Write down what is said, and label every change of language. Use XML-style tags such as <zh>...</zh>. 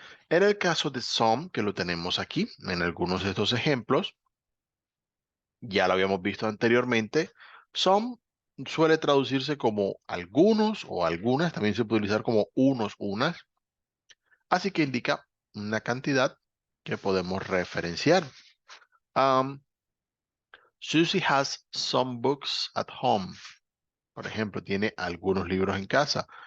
<es>En el caso de some, que lo tenemos aquí, en algunos de estos ejemplos, ya lo habíamos visto anteriormente, some suele traducirse como algunos o algunas, también se puede utilizar como unos, unas, así que indica una cantidad que podemos referenciar.</es> <en>Um, Susie has some books at home.</en> <es>Por ejemplo, tiene algunos libros en casa.</es>